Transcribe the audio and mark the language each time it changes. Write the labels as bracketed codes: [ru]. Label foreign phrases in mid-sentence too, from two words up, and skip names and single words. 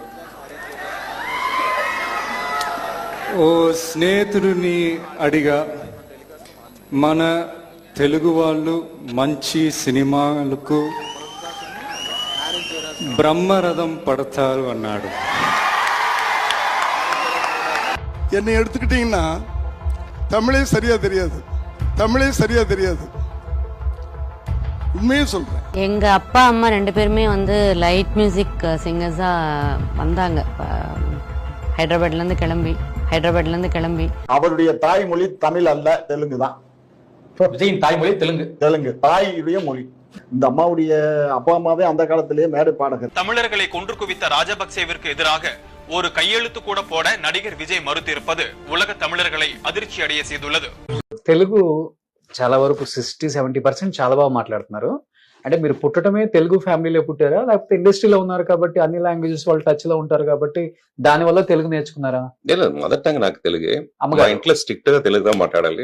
[te] ఓ స్నేహితుడిని అడిగా, మన తెలుగు వాళ్ళు మంచి సినిమాలకు బ్రహ్మరథం పడతారు అన్నాడు. [ta] என்னை எடுத்துக்கிட்டீங்கன்னா தமிழே சரியா தெரியாது, உண்மையே சொல்றேன். எங்க அப்பா அம்மா ரெண்டு பேருமே வந்து [en] light music [ta] சிங்கர்ஸா வந்தாங்க. ஹைதராபாத்ல இருந்து கிளம்பி அவருடைய தாய்மொழி தமிழ் அல்ல, தெலுங்கு தான். விஜயின் தாய்மொழி தெலுங்கு தாயுடைய மொழி. இந்த அம்மாவுடைய அப்பா அம்மாவே அந்த காலத்திலேயே மேடை பாடகர். தமிழர்களை கொன்று குவித்த ராஜபக்சேவிற்கு எதிராக ஒரு கையெழுத்து கூட போட நடிகர் விஜய் மறுத்திருப்பது உலக தமிழர்களை அதிர்ச்சி அடைய செய்துள்ளது. [te] తెలుగు చాలా వరకు 60-70% చాలా బాగా మాట్లాడుతున్నారు. అంటే మీరు పుట్టడమే తెలుగు ఫ్యామిలీలో పుట్టారా, లేకపోతే ఇండస్ట్రీలో ఉన్నారు కాబట్టి అన్ని లాంగ్వేజెస్ వాళ్ళు టచ్ లో ఉంటారు కాబట్టి దాని వల్ల తెలుగు నేర్చుకున్నారా? లేదు, మొదట నాకు తెలుగే. మా ఇంట్లో స్ట్రిక్ట్ గా తెలుగుగా మాట్లాడాలి.